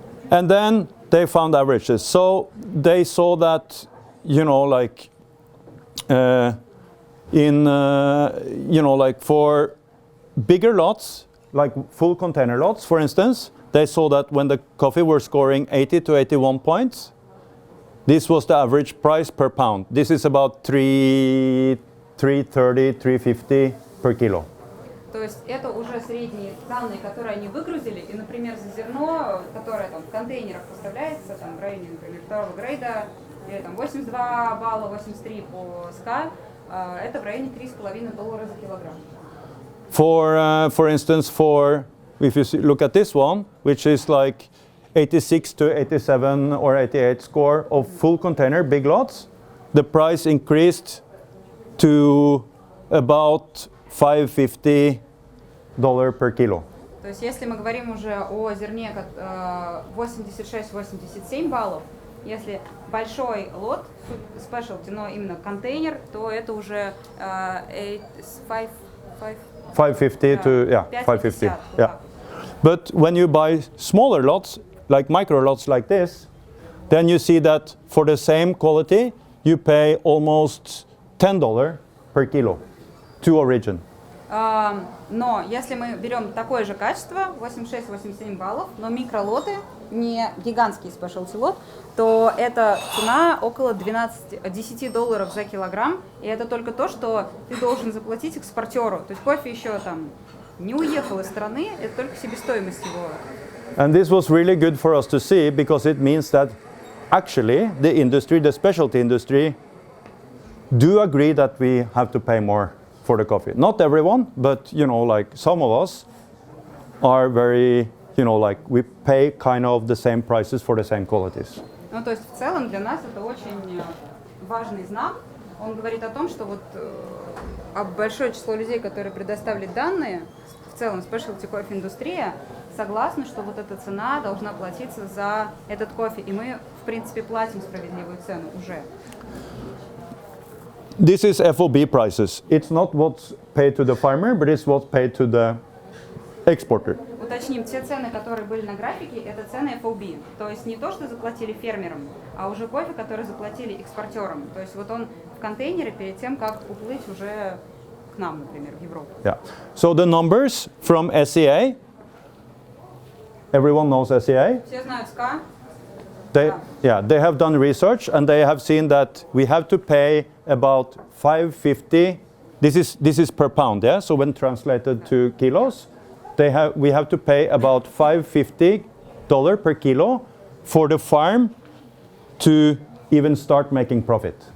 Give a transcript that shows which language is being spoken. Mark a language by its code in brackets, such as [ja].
[en] And then they found averages. So they saw that, you know, like you know, like for bigger lots, like full container lots, for instance, they saw that when the coffee were scoring 80 to 81 points, this was the average price per pound. This is about 330, 350 per kilo. [ru] То есть это уже средние данные, которые они выгрузили, и, например, за зерно, которое там в контейнерах поставляется, там в районе, например, второго грейда, или там 82 балла, 83 по СК, это в районе $3,5 за килограмм. [en] For instance, if you look at this one, which is like 86 to 87 or 88 score of full container, big lots, the price increased to about $550 per kilo. [ru] То есть если мы говорим уже о зерне 86-87 баллов, если большой лот, спешелти, но именно контейнер, то это уже [en] 550 to, yeah, 550. Yeah. [ru] так. [en] But when you buy smaller lots, like micro lots like this, then you see that for the same quality, you pay almost $10 per kilo to origin. [ru] Но если мы берем такое же качество, 86-87 баллов, но микролоты, не гигантский спешелти лот, то эта цена около $10 за килограмм, и это только то, что ты должен заплатить экспортеру. То есть кофе еще там не уехал из страны, это только себестоимость его. [en] And this was really good for us to see because it means that actually the industry, the specialty industry, do agree that we have to pay more for the coffee. Not everyone, but you know, like some of us are very, you know, like we pay kind of the same prices for the same qualities. [ru] Ну, то есть в целом для нас это очень важный знак. Он говорит о том, что вот большое число людей, которые предоставили данные, в целом спешелти кофе индустрия, согласны, что вот эта цена должна платиться за этот кофе. И мы, в принципе, платим справедливую цену уже. [en] This is FOB prices. It's not what's paid to the farmer, but it's what's paid to the exporter. [ru] Уточним, те цены, которые были на графике, это цены FOB. То есть не то, что заплатили фермерам, а уже кофе, который заплатили экспортерам. То есть вот он в контейнере перед тем, как уплыть уже к нам, например, в Европу. [en] Yeah. So the numbers from SCA, everyone knows SCA? [ru] Все знают СКА. [en] They have done research and they have seen that we have to pay about 550. This is per pound, yeah. So when translated to kilos, we have to pay about $550 per kilo for the farm to even start making profit.